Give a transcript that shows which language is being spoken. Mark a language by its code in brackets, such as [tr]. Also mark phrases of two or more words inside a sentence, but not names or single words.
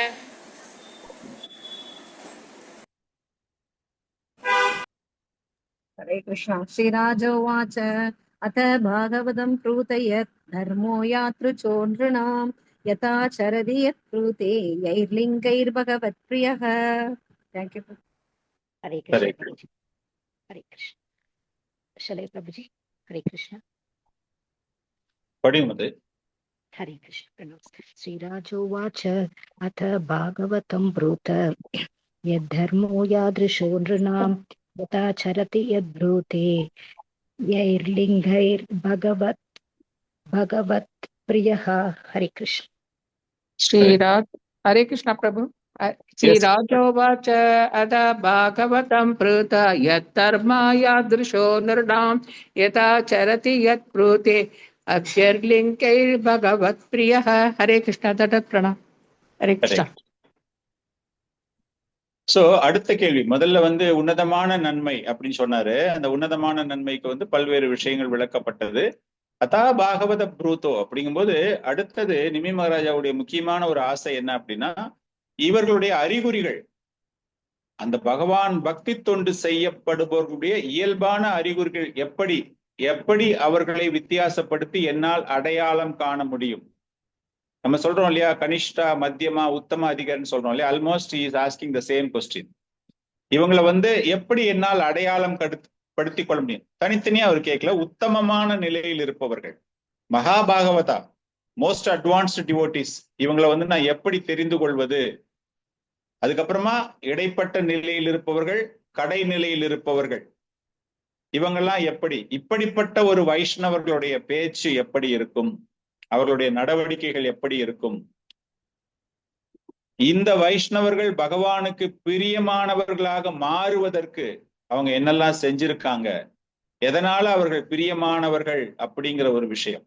[sa] हरे कृष्ण. श्रीराजोवाच अथ भागवतं ब्रूत यद्धर्मो यादृशो नृणां यथा चरति यद्ब्रूते यैर्लिङ्गैर्भगवत् प्रियः. [en] Thank you. [sa] हरे कृष्ण. हरे कृष्ण. [hi] शले प्रभुजी. हरे कृष्ण. [ta] படியுமது. [sa] हरे कृष्ण. प्रणव. श्रीराजोवाच अथ भागवतं ब्रूत यद्धर्मो यादृशो नृणां यथा चरति यद्ब्रूते यैर्लिङ्गैर्भगवत् भगवत् प्रियः. हरे कृष्ण. श्रीराज. हरे कृष्ण प्रभु. श्रीराजोवाच अथ भागवतं प्रूत यद्धर्मा यादृशो नृणां यथा चरति यत् ब्रूते अभ्यर्लिङ्गैर्भगवत् प्रियः. हरे कृष्ण. तत् प्रणाम. हरे कृष्ण. [ta] சோ அடுத்த கேள்வி, முதல்ல வந்து உன்னதமான நன்மை அப்படின்னு சொன்னாரு. அந்த உன்னதமான நன்மைக்கு வந்து பல்வேறு விஷயங்கள் விளக்கப்பட்டது. [sa] अथ भागवतं ब्रूत [ta] அப்படிங்கும்போது அடுத்தது நிமி மகாராஜாவுடைய முக்கியமான ஒரு ஆசை என்ன அப்படின்னா, இவர்களுடைய அறிகுறிகள், அந்த பகவான் பக்தி தொண்டு செய்யப்படுபவர்களுடைய இயல்பான அறிகுறிகள் எப்படி எப்படி அவர்களை வித்தியாசப்படுத்தி என்னால் அடையாளம் காண முடியும். நம்ம சொல்றோம் இல்லையா, கனிஷ்டா, மத்தியமா, உத்தம அதிகாரின்னு சொல்றோம் இல்லையா. [en] almost is asking the same question. [ta] இவங்களை வந்து எப்படி என்னால் அடையாளம் படுத்திக் கொள்ள முடியும்? தனித்தனியா அவர் கேட்கல. உத்தமமான நிலையில் இருப்பவர்கள், மகாபாகவதா, [en] most advanced devotees, [ta] இவங்களை வந்து நான் எப்படி தெரிந்து கொள்வது? அதுக்கப்புறமா இடைப்பட்ட நிலையில் இருப்பவர்கள், கடைநிலையில் இருப்பவர்கள், இவங்கெல்லாம் எப்படி, இப்படிப்பட்ட ஒரு வைஷ்ணவர்களுடைய பேச்சு எப்படி இருக்கும், அவர்களுடைய நடவடிக்கைகள் எப்படி இருக்கும், இந்த வைஷ்ணவர்கள் பகவானுக்கு பிரியமானவர்களாக மாறுவதற்கு அவங்க என்னெல்லாம் செஞ்சிருக்காங்க, எதனால அவர்கள் பிரியமானவர்கள் அப்படிங்கிற ஒரு விஷயம்.